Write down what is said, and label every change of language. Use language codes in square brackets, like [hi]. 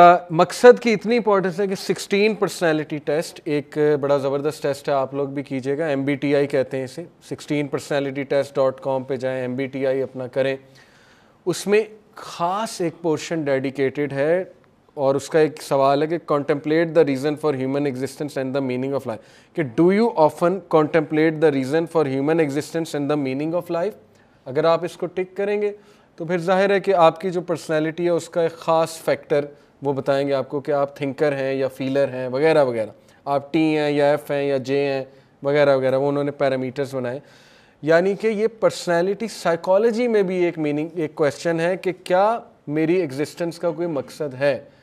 [ur] مقصد کی اتنی امپورٹنس ہے کہ 16 پرسنالٹی ٹیسٹ ایک بڑا زبردست ٹیسٹ ہے, آپ لوگ بھی کیجیے گا, MBTI کہتے ہیں اسے. 16personalitytest.com پہ جائیں, MBTI اپنا کریں. اس میں خاص ایک پورشن ڈیڈیکیٹڈ ہے, اور اس کا ایک سوال ہے کہ [en] contemplate the reason for human existence and the meaning of life. کہ do you often contemplate the reason for human existence and the meaning of life? [ur] اگر آپ اس کو ٹک کریں گے تو پھر ظاہر ہے کہ آپ کی جو پرسنالٹی ہے اس کا ایک خاص فیکٹر وہ بتائیں گے آپ کو کہ آپ تھنکر ہیں یا فیلر ہیں وغیرہ وغیرہ, آپ ٹی ہیں یا ایف ہیں یا جے ہیں وغیرہ وغیرہ, وہ انہوں نے پیرامیٹرز بنائے. یعنی کہ یہ پرسنالٹی سائیکالوجی میں بھی ایک کویسچن ہے کہ کیا میری ایگزسٹنس کا کوئی مقصد ہے.